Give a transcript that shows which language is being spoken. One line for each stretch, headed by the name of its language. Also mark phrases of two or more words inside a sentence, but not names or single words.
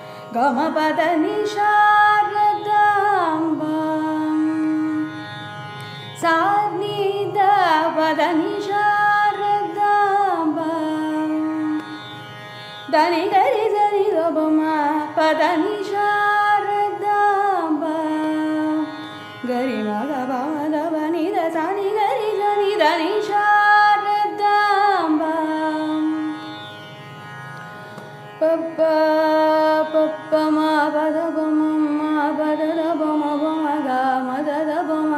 Kannada: ಗಮ ಪದ ನಿ ಶಾರದಾಂಬ ಸಾ ನಿ ದ ಪದ ನಿ ಶಾರದಾಂಬ దని గరి జని రబమ పద ని శారదాంబ గరి మగ బమ దబ ని ద సని గరి జని దని శారదాంబ
Telugu: పప్ప పప్ప మా పద బమ మా పద బమ బమ గ మద బమ